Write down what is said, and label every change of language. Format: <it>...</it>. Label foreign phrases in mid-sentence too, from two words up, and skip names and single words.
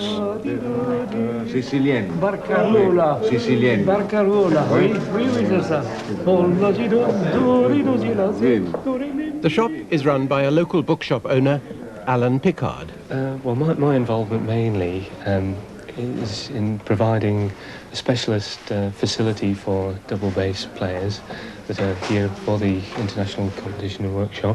<fr>Sicilienne. Barcarola. Sicilienne. Barcarola. Oui, oui, c'est ça.</fr> <en>The shop is run by a local bookshop owner, Alan Pickard. Well, my involvement mainly is in providing a specialist facility for double bass players that are here for the international competition and workshop.</en>